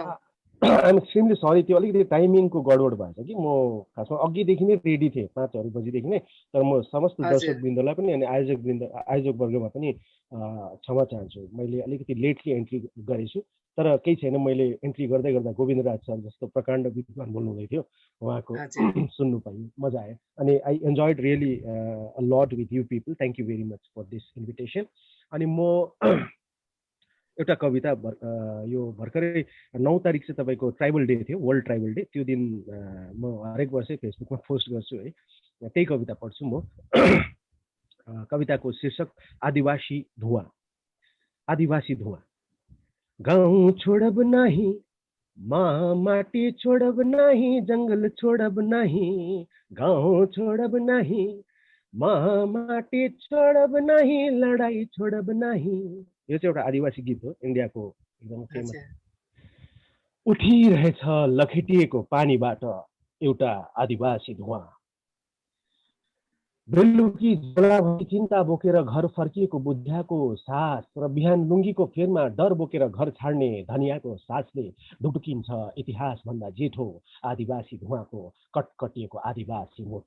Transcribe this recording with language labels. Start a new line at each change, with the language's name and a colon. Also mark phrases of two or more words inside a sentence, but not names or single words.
English: I'm extremely sorry,
Nepali: त्यो अलिकति टाइमिङको गडबड भएछ कि म खासमा अघिदेखि नै रेडी थिएँ 5 बजीदेखि नै, तर म समस्त दर्शकवृन्दलाई पनि अनि आयोजकवर्गमा पनि क्षमा चाहन्छु। मैले अलिकति
English: lately entry
Nepali: गरेछु, तर केही छैन। मैले एन्ट्री गर्दै गर्दा गोविन्दराज सर जस्तो प्रकाण्ड विद्वान बोल्नु हुँदै थियो, उहाँको सुन्नु पाएँ, मजा आयो।
English: अनि I enjoyed really a lot with you people. Thank you very much for this invitation.
Nepali: अनि म एउटा कविता यो भर्खरै 9 तारिक चाहिँ तपाईँको
English: tribal day
Nepali: थियो,
English: world tribal day.
Nepali: त्यो दिन म हरेक वर्षै फेसबुकमा पोस्ट गर्छु है, त्यही कविता पढ्छु म। कविताको शीर्षक आदिवासी धुवा। आदिवासी धुवा।
Sadri: गाउँ छोडब नहीं, माटी छोडब नहीं, जंगल छोडब नहीं, गाउँ छोडब नहीं, माटी छोडब नहीं, लडाई छोडब नहीं।
Nepali: यो चाहिँ एउटा आदिवासी गीत हो, इन्डियाको एकदम फेमस। उठिरहेछ लखेटिएको पानीबाट एउटा आदिवासी धुवा। बेलुकी जलाभरि चिन्ता बोकेर घर फर्किएको बुद्धियाको सास र बिहान लुङ्गीको फेरमा डर बोकेर घर छाड्ने धनियाको सासले ढुकढुकिन्छ इतिहास भन्दा जेठो आदिवासी धुवाको कटकटिएको आदिवासी मुटु।